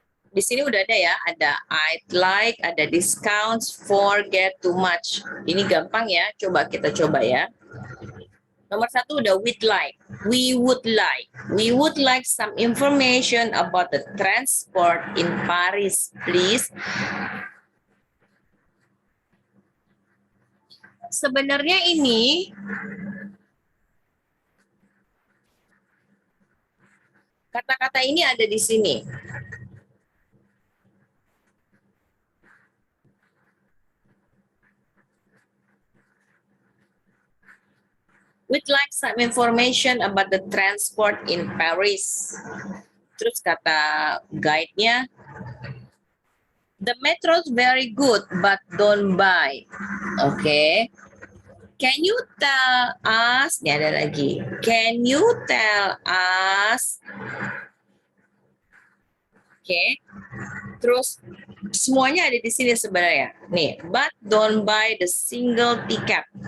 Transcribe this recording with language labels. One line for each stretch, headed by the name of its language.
Indonesian: Di sini udah ada ya, ada I'd like, ada discounts, forget too much. Ini gampang ya, coba kita coba ya. Nomor 1 udah we'd like.
English: We would like some information about the transport in Paris, please.
Indonesian: Sebenarnya ini kata-kata ini ada di sini.
English: We'd like some information about the transport in Paris.
Indonesian: Terus kata guide-nya,
English: the metro's very good, but don't buy. Oke. Can you tell us,
Indonesian: ini ada lagi.
English: Can you tell us?
Indonesian: Oke. Terus semuanya ada di sini sebenarnya. Nih,
English: but don't buy the single ticket.